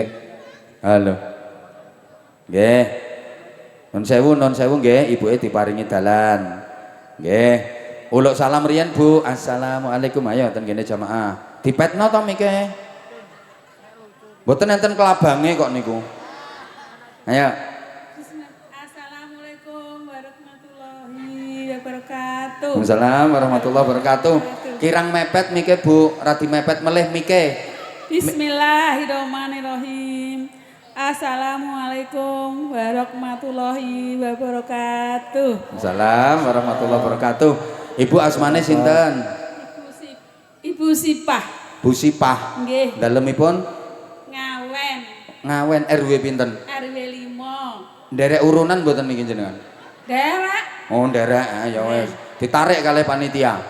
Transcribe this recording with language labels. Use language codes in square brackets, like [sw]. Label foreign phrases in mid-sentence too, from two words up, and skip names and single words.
[jv] Halo. Nggih. Nun sewu nggih, ibuke diparingi dalan. Nggih. Uluk salam riyen Bu. Assalamualaikum. Ayo ten kene jamaah. Dipetno to mike. Mboten enten kelabange kok niku. Ayo. [ar] السلام عليكم ورحمة الله وبركاته. وعليكم السلام ورحمة الله وبركاته. [jv] Kirang mepet mike Bu, radi mepet melih mike. [ar] بسم الله الرحمن الرحيم. السلام عليكم ورحمة الله وبركاته. وعليكم السلام ورحمة الله وبركاته. [jv] Ibu asmane sinten? Ibu Sipah. Bu Sipah. Nggih. Dalemipun Ngawen. Ngawen RW pinten? RW 5. Nderek urunan mboten niki jenengan? Derek. Oh, nderek. Ya wis. Ditarik kalih panitia.